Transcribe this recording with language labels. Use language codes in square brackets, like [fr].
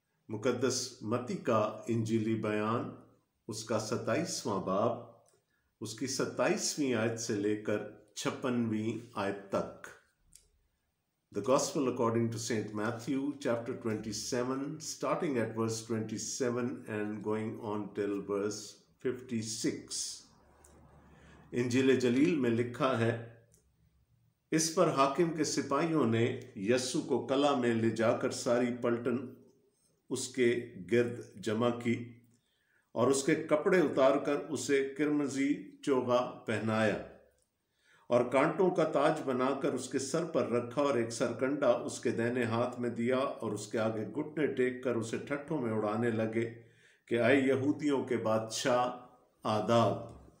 [hi] मुकद्दस मत्ती का इंजीली बयान, उसका 27वां बाब, उसकी 27वीं आयत से लेकर 56वीं आयत तक। [en] The Gospel according to Saint Matthew, chapter 27, starting at verse 27 and going on till verse 56। [hi] इंजील जलील में लिखा है, इस पर हाकिम के सिपाहियों ने यस्सु को कला में ले जाकर सारी पलटन उसके गिर्द जमा की और उसके कपड़े उतारकर उसे किरमजी चोगा पहनाया और कांटों का ताज बनाकर उसके सर पर रखा और एक सरकंडा उसके दाहिने हाथ में दिया और उसके आगे घुटने टेक कर उसे ठट्ठों में उड़ाने लगे कि आए यहूदियों के बादशाह आदाब।